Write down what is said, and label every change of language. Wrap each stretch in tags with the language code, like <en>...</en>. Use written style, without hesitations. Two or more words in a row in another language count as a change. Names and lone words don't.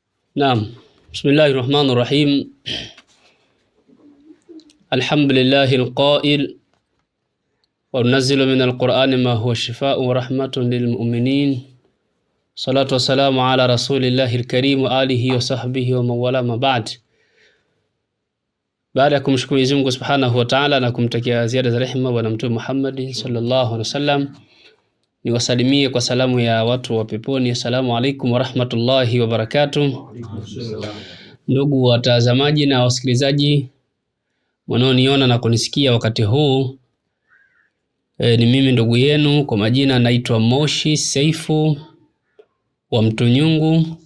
<ar>نعم. بسم الله الرحمن الرحيم. الحمد لله القائل وننزل من القرآن ما هو شفاء ورحمة للمؤمنين. صلاة والسلام على رسول الله الكريم وآله وصحبه ومن والاه ما بعد.</ar> <sw>Baada ya kumshukuru Mwenyezi Mungu</sw> <ar>سبحانه وتعالى</ar> <sw>na kumtakia ziada za rehema Bwana Mtume Muhammad</sw> <ar>صلى الله عليه وسلم,</ar> <sw>niwasalimie kwa salamu ya watu wa peponi.</sw> <ar>السلام عليكم ورحمة الله وبركاته.</ar> <sw>Ndugu watazamaji na wasikilizaji wanaoniona na kunisikia wakati huu, ni mimi ndugu yenu kwa majina naitwa Moshi Seifu wa Mtunyungu.</sw>